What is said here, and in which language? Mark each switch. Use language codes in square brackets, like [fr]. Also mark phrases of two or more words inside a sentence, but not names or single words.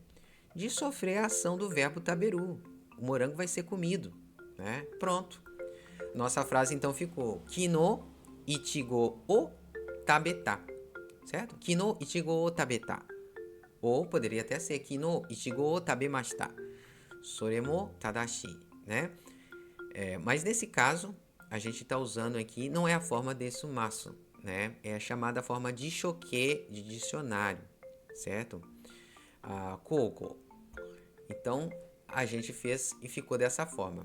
[pt] De sofrer a ação do verbo taberu. O morango vai ser comido, né? Pronto. Nossa frase então ficou [ja] 昨日苺を食べた, [pt] certo? [ja] 昨日苺を食べた. [pt] Ou poderia até ser [ja] 昨日苺を食べました. それも正し, [pt] né? Mas nesse caso, a gente está usando aqui, não é a forma de sumasu, né? É a chamada forma de shoque de dicionário, certo? Koko. Então, a gente fez e ficou dessa forma.